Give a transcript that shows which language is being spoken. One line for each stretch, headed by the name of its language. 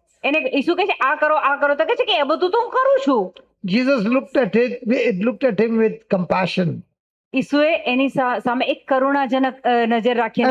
Gujarati: એને ઈસુ કહે છે આ કરો તો કહે છે કે એ બધું તો હું કરું છું.
English: Jesus looked at him with compassion.
Gujarati: ઈસુએ એની સામે એક કરુણાજનક નજર રાખીને